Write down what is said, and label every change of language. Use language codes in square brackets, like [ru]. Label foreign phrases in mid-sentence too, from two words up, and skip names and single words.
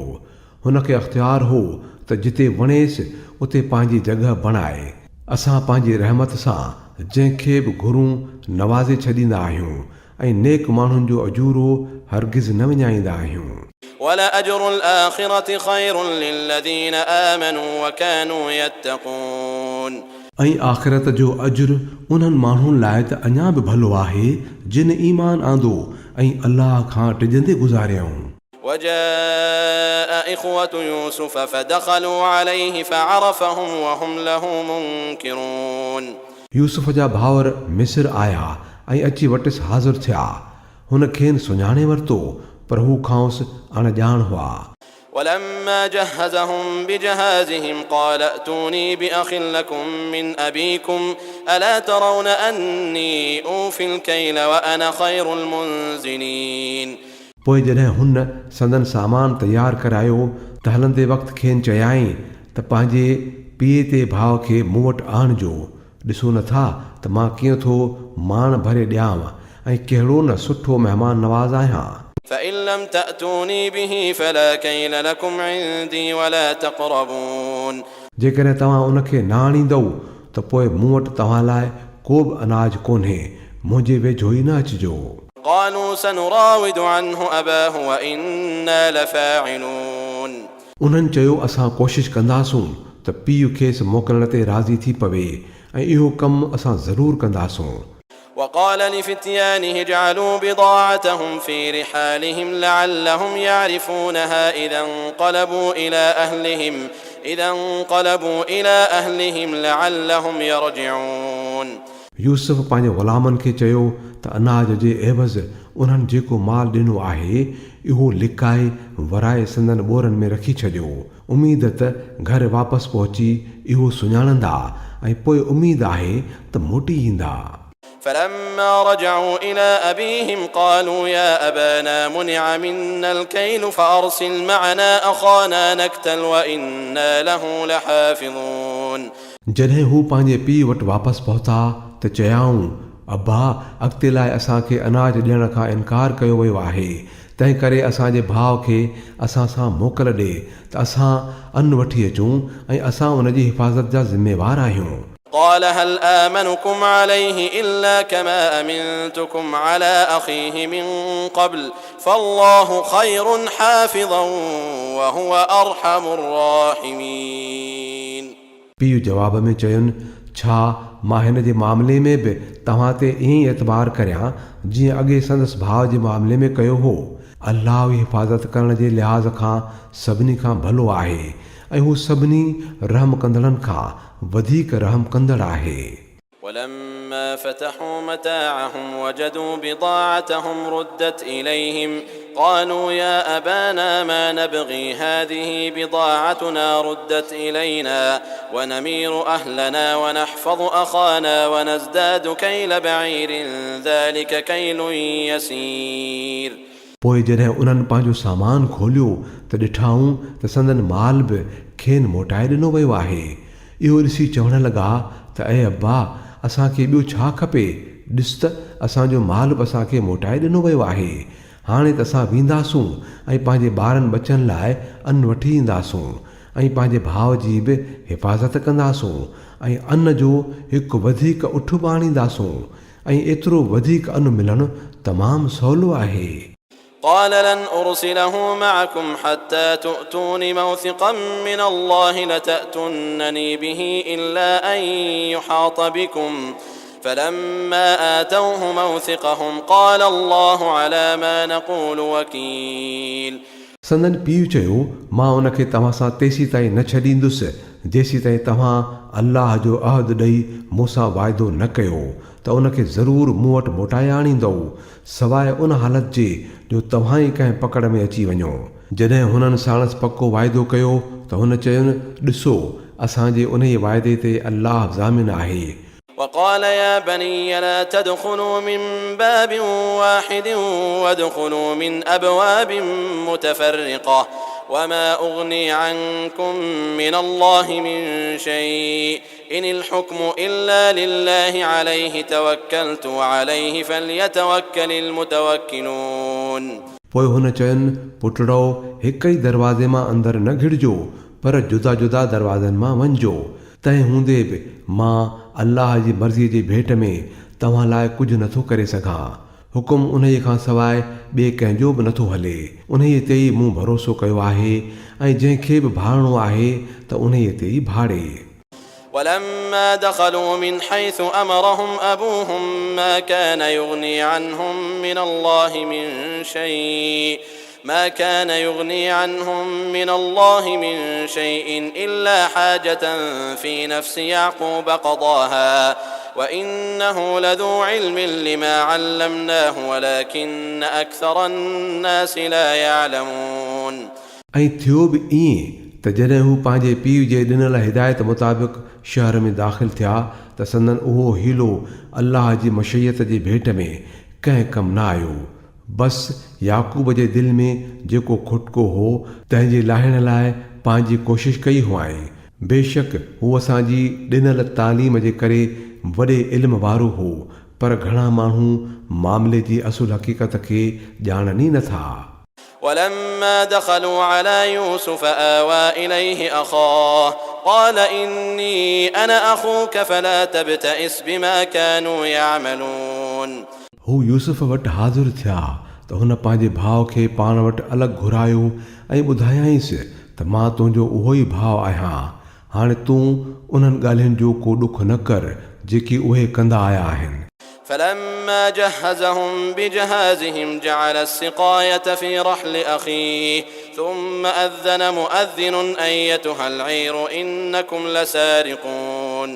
[sd] हुनखे अख़्तियार हो त जिते वणेसि उते पंहिंजी जॻह बणाए। असां पंहिंजी रहमत सां जंहिंखे बि घुरूं नवाज़े छॾींदा आहियूं ऐं नेक माण्हुनि जो अजूरो हरगिज़ न विञाईंदा आहियूं। [ar] ولأجر الآخرة خير للذين آمنوا وكانوا يتقون। [sd] ऐं आख़िरत जो अजुर उन्हनि माण्हुनि लाइ त अञा बि भलो आहे जिन ईमान आंदो ऐं अल्लाह खां टिजंदे गुज़ारियऊं। [ar] وجاء إخوة يوسف فدخلوا عليه فعرفهم وهم له منكرون। [sd] यूसुफ जा भाउर मिस्र आया ऐं अची वटिसि हाज़िर थिया। हुन खेनि सुञाणे वरितो पर हू खांसि अणॼाण हुआ। [ar] ولما جهزهم بجهازهم قال ائتوني بأخ لكم من أبيكم ألا ترون أني أوفي الكيل وأنا خير المنزلين। [sd] पोइ जॾहिं हुन संदन सामान तयारु करायो त हलंदे वक़्तु खेनि चयाईं त पंहिंजे पीउ ते भाउ खे मूं वटि आणिजो। ॾिसो नथा त मां कीअं थो मान भरे ॾियांव ऐं कहिड़ो न सुठो महिमान नवाज़ आहियां। [ar] فإن لم تأتوني به فلا كيل لكم عندي ولا تقربون। [sd] जेकॾहिं तव्हां उनखे न आणींदव त पोइ मूं वटि तव्हां लाइ को बि अनाज कोन्हे, मुंहिंजे वेझो ई न अचिजो। [ar] قالوا سنراود عنه أباه وإنا لفاعلون। [sd] उन्हनि चयो असां कोशिशि कंदासूं त त पीउ खेसि मोकिलण ते राज़ी थी पवे ऐं इहो कमु असां ज़रूरु कंदासूं. [ar] وقال لفتيانه اجعلوا بضاعتهم في رحالهم لعلهم يعرفونها إذا انقلبوا إلى أهلهم لعلهم يرجعون. [sd] यूसुफ पंहिंजे ग़ुलामनि खे चयो त अनाज जे एवज़ उन्हनि जेको माल ॾिनो आहे इहो लिकाए वराए संदन ॿोरनि में रखी छॾियो. उमेद त घर वापसि पहुची इहो सुञाणंदा ऐं पोइ उमेद आहे त मोटी ईंदा. [ar] فلما رجعوا إلى أبيهم قالوا يا أبانا منع منا الكيل فأرسل معنا أخانا نكتل وإنا له لحافظون. [sd] जॾहिं हू पंहिंजे पीउ वटि वापसि पहुता त चयाऊं अब्बा अॻिते लाइ असांखे अनाज ॾियण खां इनकार कयो वियो आहे, तंहिं करे असांजे भाउ खे असां सां मोकल ॾे त असां अन्न वठी अचूं ऐं असां उन जी हिफ़ाज़त जा ज़िम्मेवार आहियूं. [ar] قال هل آمنكم عليه إلا كما أمنتكم على أخيه من قبل فالله خير حافظا وهو أرحم الراحمين. [sd] पीउ जवाब में चयुनि छा मां हिन जे मामले में बि तव्हां ते ईअं एतबार करियां जीअं अॻे संदसि भाउ जे मामले में कयो हो. अल्लाह जी हिफ़ाज़त करण जे लिहाज़ खां सभिनी खां भलो आहे ऐं हू सभिनी रहम कंदड़नि खां वधीक रहम कंदड़ आहे. [ar] ولما فتحوا متاعهم وجدوا بضاعتهم ردت إليهم قالوا يا أبانا ما نبغي هذه بضاعتنا ردت إلينا ونمير أهلنا ونحفظ أخانا ونزداد كيل بعير ذلك كيل يسير. [sd] पोइ जॾहिं उन्हनि पंहिंजो सामान खोलियो त ॾिठाऊं त संदन माल बि खेनि मोटाए ॾिनो वियो आहे. इहो ॾिसी चवण लॻा त ऐं अब्बा असांखे ॿियो छा खपे, ॾिस त असांजो माल बि असांखे मोटाए ॾिनो वियो आहे. हाणे त असां वेंदासूं ऐं पंहिंजे ॿारनि बचनि लाइ अन्न वठी ईंदासूं ऐं पंहिंजे भाउ जी बि हिफ़ाज़त कंदासूं ऐं अन्न जो हिकु वधीक उठ ॿाणींदासूं ऐं एतिरो वधीक अन्न मिलणु तमामु सवलो आहे. [ar] قال لن أرسله معكم حتى تؤتون موثقا من الله لتأتونني به إلا أن يحاط بكم فلما آتوه موثقهم قال الله على ما نقول وكيل. [sd] संदन पीउ चयो मां उनखे तव्हां सां तेसी ताईं न छॾींदुसि जेसी ताईं तव्हां अल्लाह जो अहद ॾेई मूंसां वाइदो न कयो त उनखे ज़रूरु मूं वटि मोटाए आणींदो सवाइ उन हालत जे जो तव्हां ई कंहिं पकड़ में अची वञो. जॾहिं हुननि साणसि पको वाइदो कयो त हुन चयुनि ॾिसो असांजे उन ई वाइदे ते अल्लाह ज़ामिन आहे. [ar] وقال يا بني لا تدخلوا من باب واحد وادخلوا من أبواب متفرقة وما أغني عنكم من الله من شيء إن الحكم إلا لله عليه توكلت وعليه فليتوكل المتوكلون. [sd] पोइ हुन चयुनि पुटड़ो हिक ई दरवाज़े मां अंदरि न घिड़िजो पर जुदा जुदा दरवाज़नि मां वञिजो. तंहिं हूंदे बि मां अल्लाह जी मर्ज़ीअ जे भेट में तव्हां लाइ कुझु नथो करे सघां. हुकुम उन खां सवाइ ॿिए कंहिंजो बि नथो हले. उन ते ई मूं भरोसो कयो आहे ऐं जंहिंखे बि भाड़णो आहे त उन ते ई भाड़े. [ar] ولما دخلوا من حيث أمرهم أبوهم ما كان يغني عنهم من الله من شيء إلا حاجة في نفس يعقوب قضاها وإنه لذو علم لما علمناه ولكن أكثر الناس لا يعلمون. [sd] ऐं थियो बि ईअं त जॾहिं हू पंहिंजे पीउ जे ॾिनल हिदायत मुताबिक़ शहर में दाख़िल थिया त संदन उहो हीलो अल्लाह जी मशयत जे भेट में कंहिं कमु न आयो. बसि याकूब जे दिलि में जेको खुटको हो तंहिंजे लाहिण लाइ पंहिंजी कोशिशि कई हुआईं. बेशक हू असांजी ॾिनल तालीम जे करे वॾे इल्म वारो हो पर घणा माण्हू मामले जी असुल हक़ीक़त खे ॼाणनि ई नथा. [ar] ولما دخلوا على يوسف آوى إليه أخاه قال إني أنا أخوك فلا تبتئس بما كانوا يعملون. [sd] हू यूसुफ वटि हाज़िर थिया त हुन पंहिंजे भाउ खे पाण वटि अलॻि घुरायो ऐं ॿुधायांइसि त मां तुंहिंजो उहो ई भाउ आहियां. हाणे तूं उन्हनि ॻाल्हियुनि जो को ॾुख न कर जेकी उहे कंदा आया आहिनि. [ar] فلما جهزهم بجهازهم جعل السقاية في رحل أخيه ثم أذن مؤذن أيتها العير إنكم لسارقون.